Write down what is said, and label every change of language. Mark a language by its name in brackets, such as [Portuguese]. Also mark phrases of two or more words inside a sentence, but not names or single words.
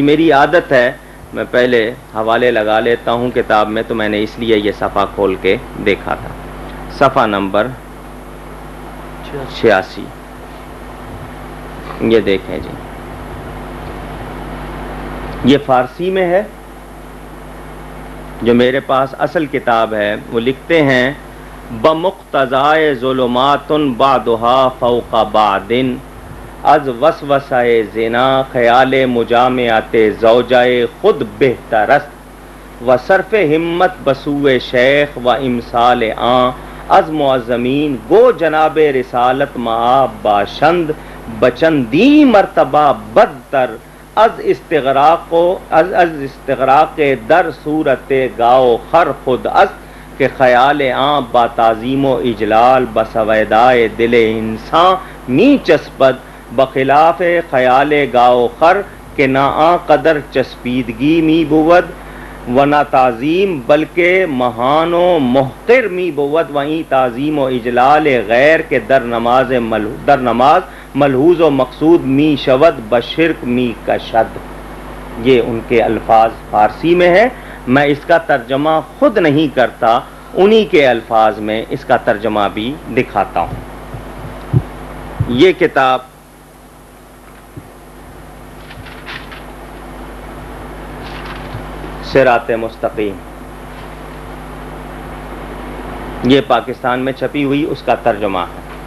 [Urdu] میری عادت ہے میں پہلے حوالے لگا لیتا ہوں کتاب میں، تو میں نے اس لیے یہ صفحہ کھول کے دیکھا تھا۔ صفحہ نمبر 86 یہ دیکھیں جی، یہ فارسی میں ہے، جو میرے پاس اصل کتاب ہے۔ وہ لکھتے ہیں: [Persian] بمقتضائے [Arabic] ظلمات بعدها فوق بعد، [Persian] از وسوسہ زنا خیال مجامعت زوجائے خود بہتر است، و صرف ہمت بسوء شیخ و امثال آن از معظمین، گو جناب رسالت معاب باشند بچندی مرتبہ بدتر، از استغراق در صورت گاؤ خر خود است، کہ خیال آن با تعظیم و اجلال بسویدائے دل انسان می چسپد، بخلاف خیال گاؤ خر کہ نہ آن قدر چسپیدگی می بود و نہ تعظیم، بلکہ مہان و محقر می بود، وہیں تعظیم و اجلال غیر کے در نماز ملحوظ و مقصود می شود، بشرک می کشد۔ [Urdu] یہ ان کے الفاظ فارسی میں ہے، میں اس کا ترجمہ خود نہیں کرتا، انہی کے الفاظ میں اس کا ترجمہ بھی دکھاتا ہوں۔ یہ کتاب صراط مستقیم، یہ پاکستان میں چھپی ہوئی اس کا ترجمہ ہے۔